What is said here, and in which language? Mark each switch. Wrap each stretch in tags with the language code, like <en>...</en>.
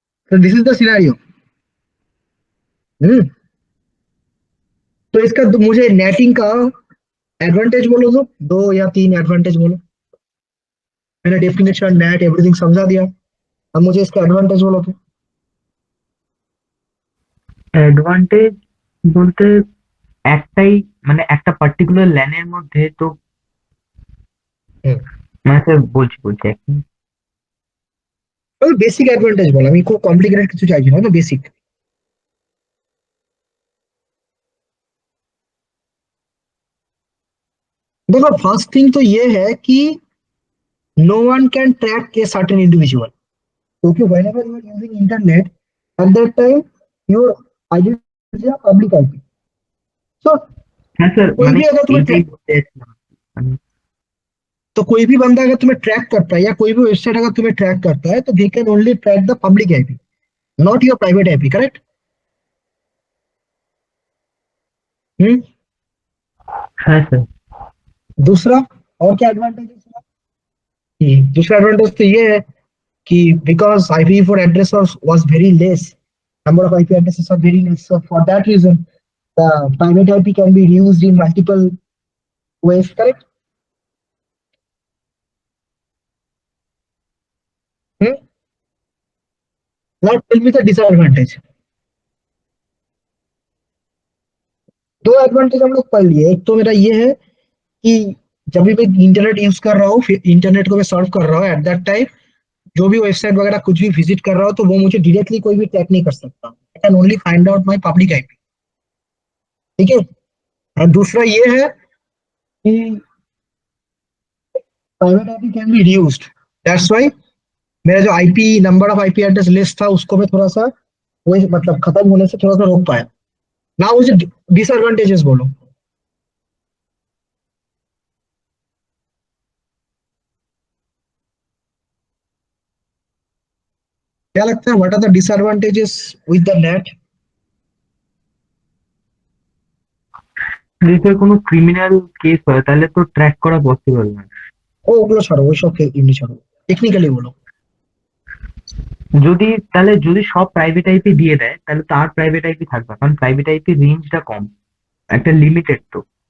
<en>तो this is the scenario.</en> <hi>तो इसका मुझे नेटिंग का एडवांटेज बोलो, दो या तीन एडवांटेज बोलो। मैंने डेफिनेशन नेट एवरीथिंग समझा दिया, अब मुझे इसका एडवांटेज बोलो तो।</hi> <bn>অ্যাডভান্টেজ বলতে একটাই, মানে একটা পার্টিকুলার ল্যানের মধ্যে তো, মানে স্যার বলছি এক মিনিট। বেসিক অ্যাডভান্টেজ বলো, আমি খুব কমপ্লিকেটেড কিছু চাইছি না, তো বেসিক।</bn> <hi>देखो फर्स्ट थिंग तो ये है कि</hi> <en>no one can track a certain individual. क्योंकि whenever you are using internet, at that time your identity is a public IP. So</en> <bn>হ্যাঁ স্যার,</bn> <hi>कोई</hi> <bn>মানে</bn> <hi>भी अगर तुम्हें</hi> <bn>এইটাই বলতে চাইছিলাম। মানে</bn> <hi>तो कोई भी बंदा अगर तुम्हें ट्रैक करता है या कोई भी वेबसाइट अगर तुम्हें ट्रैक करता है तो</hi> <en>they can only track the public IP, not your private IP,</en> <hi>correct? हम्म।</hi> <bn>হ্যাঁ स्যার।</bn> <hi>दूसरा और क्या एडवांटेज है? दूसरा एडवांटेज तो ये है कि</hi> <en>Because IPv4 address was very less, number of IP addresses are very less, so for that reason the private IP can be used in multiple ways, correct? Hmm? Now tell me the disadvantage.</en> <hi>दो advantage हम लोग पढ़ लिए, एक तो मेरा ये है कि जब भी मैं इंटरनेट यूज कर रहा हूँ, फिर इंटरनेट को मैं सर्व कर रहा हूँ,</hi> <en>at that time</en> <hi>जो भी वेबसाइट वगैरह कुछ भी विजिट कर रहा हूँ तो वो मुझे डायरेक्टली कोई भी ट्रैक नहीं कर सकता,</hi> <en>I can only find out my public IP,</en> <hi>ठीक है? और दूसरा ये है कि</hi> <en>private IP can be reduced, that's why</en> <hi>मेरा जो IP number of IP address list था उसको मैं थोड़ा सा वही मतलब खत्म होने से थोड़ा सा रोक पाया। ना मुझे डिसएडवांटेजेस बोलो। क्या लगता है</hi> <en>What are the disadvantages with the net?</en> <bn>যদি স্যার কোনো ক্রিমিনাল কেস হয় তাহলে তো ট্র্যাক করা পসিবল না। ও ওগুলো ছাড়ো, ওইসব এমনি ছাড়ো, টেকনিক্যালি বলো। যদি তাহলে যদি সব প্রাইভেট আইপি দিয়ে দেয় তাহলে তার প্রাইভেট আইপি থাকবে না। কারণ প্রাইভেট আইপি রেঞ্জটা কম, একটা লিমিটেড তো।</bn>